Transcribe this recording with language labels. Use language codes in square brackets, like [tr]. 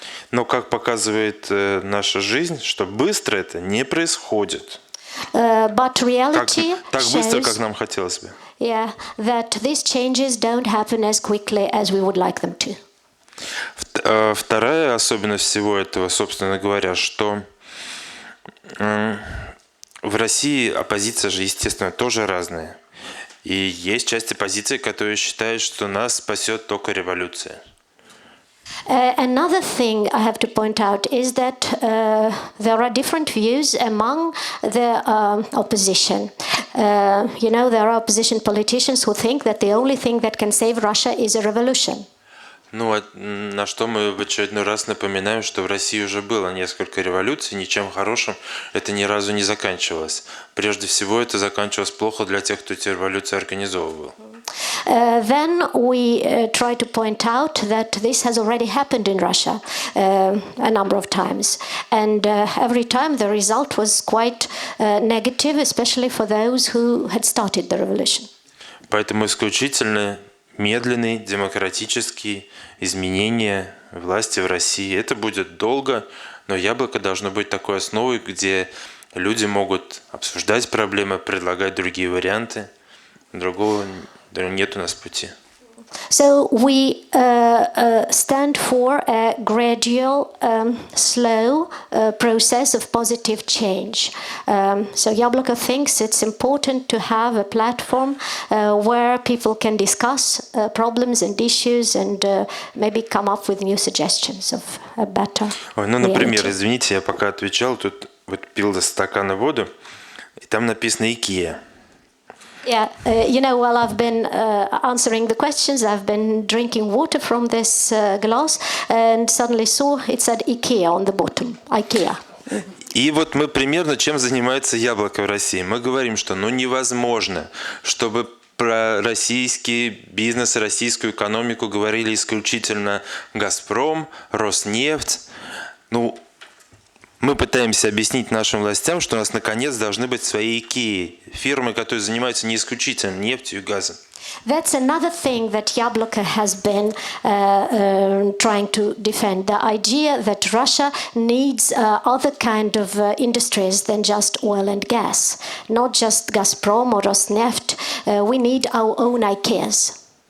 [ru] Но, как показывает наша жизнь, что быстро это не происходит. [en] But reality [ru] Так быстро, как [en] shows, [ru] нам хотелось бы. [en] yeah, that these changes don't happen as quickly as we would like them to. [ru] Вторая особенность всего этого, собственно говоря, что в России оппозиция же, естественно, тоже разная. И есть часть оппозиции, которые считают, что нас спасет только революция. [en] Another thing I have to point out is that there are different views among the opposition. There are opposition politicians who think that the only thing that can save Russia is a revolution. [ru] Ну, на что мы в очередной раз напоминаем, что в России уже было несколько революций, ничем хорошим это ни разу не заканчивалось. Прежде всего, это заканчивалось плохо для тех, кто эти революции организовывал. [en] Then we try to point out that this has already happened in Russia a number of times. And every time the result was quite negative, especially for those who had started the revolution. [ru] Поэтому исключительно медленные демократические изменения власти в России. Это будет долго, но яблоко должно быть такой основой, где люди могут обсуждать проблемы, предлагать другие варианты. Другого нет у нас пути. [en] So we stand for a gradual, slow process of positive change. So Yabloko thinks it's important to have a platform where people can discuss problems and issues and maybe come up with new suggestions of a better [ru] например, [en] reality. [ru] извините, я пока отвечал, тут вот пил до стакана воду, и там написано IKEA. [en] Yeah, while I've been answering the questions, I've been drinking water from this glass and suddenly saw it said IKEA on the bottom. IKEA. [ru] И вот мы примерно чем занимается яблоко в России. Мы говорим, что невозможно, чтобы про российский бизнес, российскую экономику говорили исключительно «Газпром», «Роснефть». Мы пытаемся объяснить нашим властям, что у нас наконец должны быть свои IKEA, фирмы, которые занимаются не исключительно нефтью и газом. [en] That's another thing that Yabloko has been trying to defend. The idea that Russia needs other kind of industries than just oil and gas. Not just Gazprom or Rosneft. We need our own IKEAs.